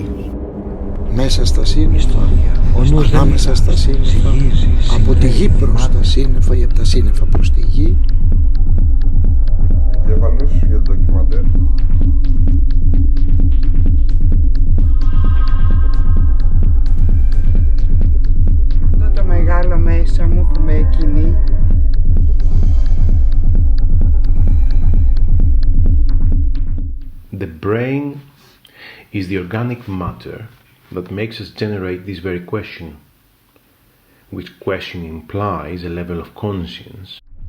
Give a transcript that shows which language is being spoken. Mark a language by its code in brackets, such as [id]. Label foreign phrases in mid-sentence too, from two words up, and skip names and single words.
[el] Μέσα στα σύννεφα, ανάμεσα στα σύννεφα, από τη γη προς τα σύννεφα ή από τα σύννεφα προς τη γη. Εγκέφαλος για το ντοκιμαντέρ. Αυτό το μεγάλο μέσα μου που με κινεί. [en] The brain is the organic matter that makes us generate this very question, which question implies a level of conscience.